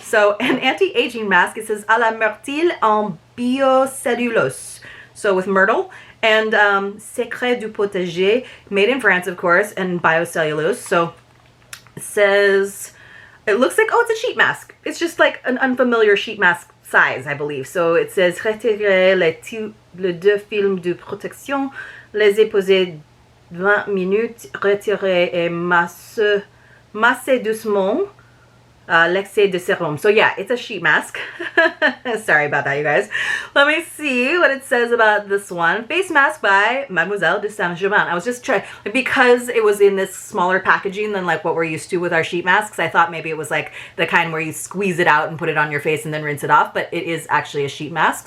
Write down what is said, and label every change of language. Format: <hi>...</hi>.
<en>So an anti-aging mask. It says</en> <fr>à la myrtille en biocellulose.</fr> <en>So with myrtle and Secret du Potager, made in France, of course, and biocellulose. So it says, it looks like, oh, it's a sheet mask. It's just like an unfamiliar sheet mask size, I believe. So it says</en> <fr>retirer les deux films de protection, les époser 20 minutes, retirer et masser doucement l'excès de sérum.</fr> <en>So yeah, it's a sheet mask. Sorry about that, you guys. Let me see what it says about this one. Face mask by Mademoiselle de Saint-Germain. I was just trying, because it was in this smaller packaging than like what we're used to with our sheet masks, I thought maybe it was like the kind where you squeeze it out and put it on your face and then rinse it off, but it is actually a sheet mask.</en>